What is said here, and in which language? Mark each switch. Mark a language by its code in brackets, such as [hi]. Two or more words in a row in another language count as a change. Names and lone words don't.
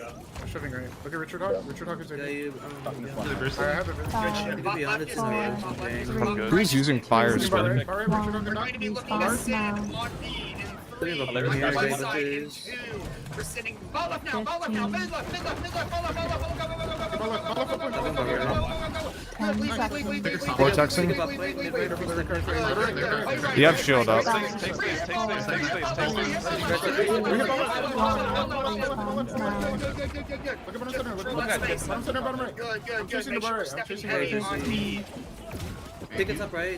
[en] I'm shooting right. Look at Richard Hawk. Richard Hawk is there. Bruce. I have it. Good shit. Bot left is mid, bot left is mid. Who's using fire Looking by spin? right. Far right, Richard Hawk We're is going to be looking Fire to send now. on B in 3. There's Left my side in 2. We're sending ball left now, ball left now, mid left, mid left, mid left, ball left, ball left, go, go, go, go, go, go, go, go, go, go, go, go, go, go, go, go, go. Vortexing. You have shield up. Pick it up right.